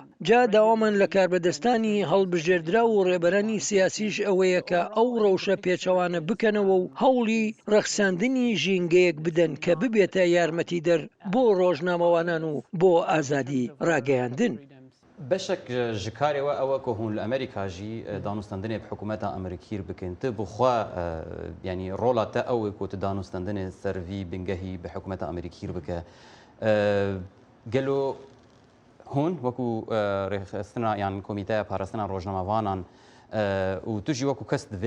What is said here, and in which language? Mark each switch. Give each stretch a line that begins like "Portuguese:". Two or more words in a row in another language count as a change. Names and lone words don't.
Central Kurdish: جا داوامان لە کاربەدەستانی هەڵبژێردرا و ڕێبەرانی سیاسیش ئەوەیە کە ئەو ڕەوشە پێچەوانە بکەنەوە و هەوڵی ڕەخساندنی ژینگەیەک بدەن کە ببێتە یارمەتی دەر بۆ ڕۆژنامەوانان و بۆ ئازادی ڕاگەیاندن.
Kurdish: بەشێک ji karê we ew ku hûn li Amerîka jî danûstandinê bi hikûmeta Amerîkîr bikin. Tu bi xwe yanî rola te ew ê ku tu danûstandinê ser vî bingehî bi hikûmeta Amerîkîr bike. Gelo hûn wekû rêxistina yan komîteya parastina rojnamavanan û tu jî wekû kes di vê